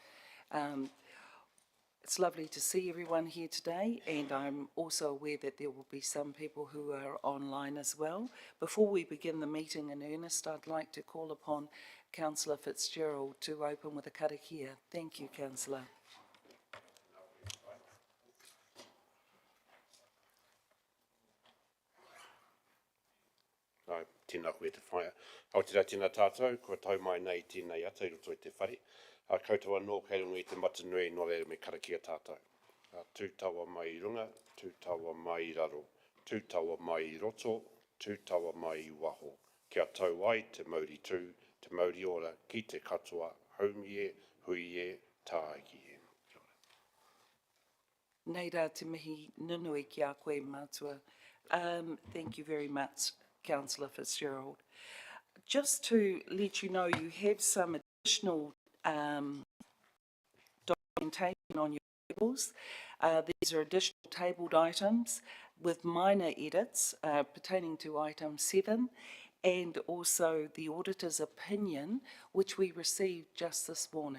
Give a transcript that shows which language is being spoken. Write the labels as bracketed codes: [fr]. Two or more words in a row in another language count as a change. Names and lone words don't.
[en] It's lovely to see everyone here today, and I'm also aware that there will be some people who are online as well. Before we begin the meeting in earnest, I'd like to call upon Councillor Fitzgerald to open with a karakia. Thank you, Councillor. [mi] Tēnā koe te whaia. Aotira tēnā tātou, kua tau mai nei tēnei ata i roto i te whare. Koutou anō kei runga i te matanui no reira me karakia tātou. Tūtaua mai I runga, tūtaua mai I raro, tūtaua mai I roto, tūtaua mai I waho. Kia tau ai te mauri tū, te mauri ora, ki te katoa, haumie, huie, tāiki e. Nei rā te mihi nunui ki a koe mātua. [en] Thank you very much, Councillor Fitzgerald. Just to let you know, you have some additional documentation on your tables. These are additional tabled items with minor edits pertaining to item 7, and also the auditor's opinion, which we received just this morning.